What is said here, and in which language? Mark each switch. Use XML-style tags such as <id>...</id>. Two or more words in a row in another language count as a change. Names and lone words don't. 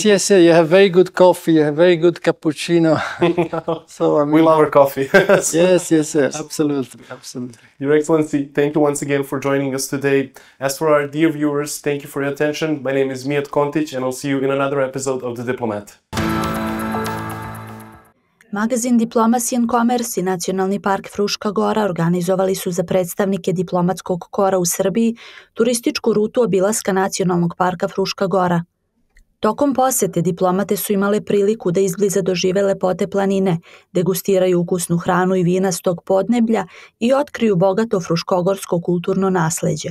<en>You have very good coffee. You have very good cappuccino. So I mean, we love our coffee. yes, absolutely. Your Excellency, thank you once again for joining us today. As for our dear viewers, thank you for your attention. My name is Mijat Kontić, and I'll see you in another episode of The Diplomate.</en> <sr>Magazin Diplomacy and Commerce i Nacionalni park Fruška Gora organizovali su za predstavnike diplomatskog kora u Srbiji turističku rutu obilaska Nacionalnog parka Fruška Gora. Tokom posete diplomate su imale priliku da izbliza dožive lepote planine, degustiraju ukusnu hranu i vina s tog podneblja i otkriju bogato fruškogorsko kulturno nasleđe.</sr>